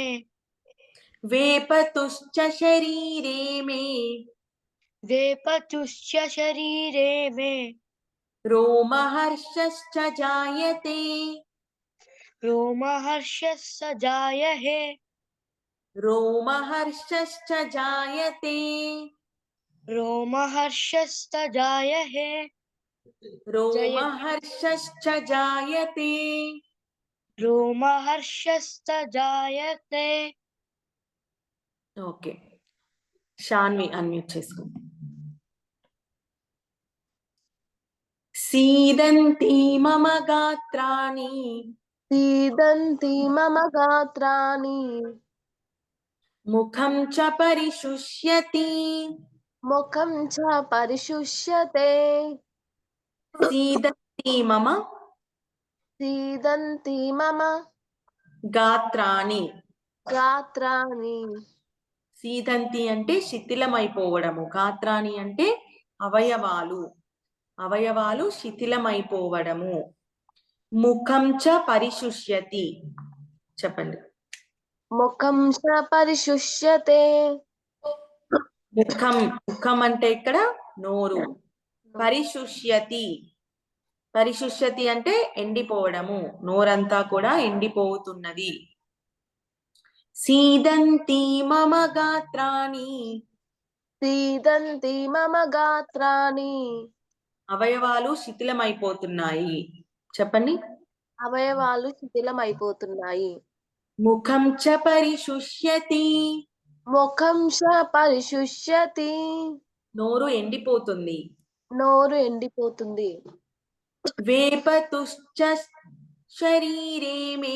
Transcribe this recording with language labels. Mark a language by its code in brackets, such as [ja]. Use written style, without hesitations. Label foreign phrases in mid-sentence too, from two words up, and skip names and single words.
[sa] వేపతుశ్చ శరీరే మే వేపతుశ్చ శరీరే మే రోమహర్షశ్చ జాయతే. రోమహర్షశ్చ జాయతే. రోమహర్షశ్చ జాయతే. रोमहर्षस्तजायते रोमहर्षश्च जायते रोमहर्षस्तजायते [te] ఓకే షాన్వి అన్మ్యూట్ చేసుకో [sa] सीदन्ति मम गात्राणि सीदन्ति मम गात्राणि मुखं च परिशुष्यति मुखं च परिशुष्यते सीदन्ति मम గాత్రాణి [te] సీదంతి అంటే శిథిలమైపోవడము గాత్రాణి అంటే అవయవాలు శిథిలమైపోవడము [sa] ముఖం చ పరిశుష్యతి [te] చెప్పండి [sa] ముఖం చ పరిశుష్యతే [te] ముఖం అంటే ఇక్కడ నోరు పరిశుష్యతి అంటే ఎండిపోవడము నోరంతా కూడా ఎండిపోతున్నది [sa] सीदन्ति मम गात्राणि [te] అవయవాలు శిథిలమైపోతున్నాయి చెప్పండి అవయవాలు శిథిలమైపోతున్నాయి [sa] ముఖం చ పరిశుష్యతి [te] నోరు ఎండిపోతుంది [sa] వేపతుశ్చ శరీరే మే